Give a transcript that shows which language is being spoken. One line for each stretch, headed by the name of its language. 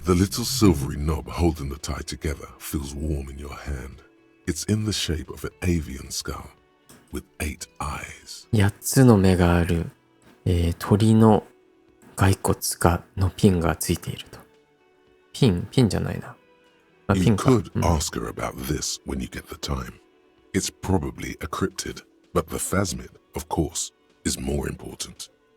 English: The little silvery knob holding the tie together feels warm in your hand. It's in the shape of an avian skull with 8 eyes.
Japanese: 8つの目がある、鳥の骸骨のピンがついていると。ピンじゃないな。あ、ピ
English: You
Japanese: ンか。
English: could ask her about this when you get the time. It's probably a cryptid, but the phasmid, of course, is more important.